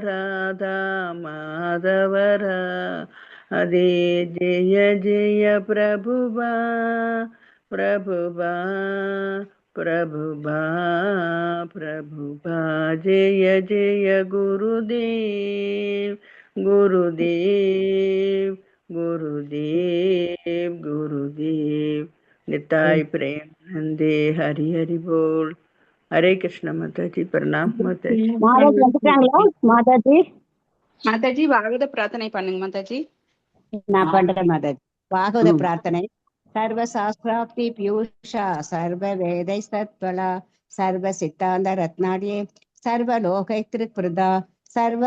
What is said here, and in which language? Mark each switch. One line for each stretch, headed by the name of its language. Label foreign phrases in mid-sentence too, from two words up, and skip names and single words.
Hindi: हरे जय जय प्रभुबा प्रभुबा जय जय गुरुदेव निताई प्रेम नंदे हरि हरि बोल। हरे कृष्ण माता जी, प्रणाम माता जी।
Tamil: மாதாஜி வந்துட்டாங்களா? மாதாஜி மாதாஜி பாகவத பிரார்த்தனை பண்ணுங்க மாதாஜி. நான் பண்றேன் மாதாஜி. பாகவத பிரார்த்தனை.
Sanskrit: सर्व शास्त्राप्ति पियूषा सर्व वेदै सत्वला सर्व सिद्धान्त रत्नाढ्ये सर्व लोकैत्रु प्रदा सर्व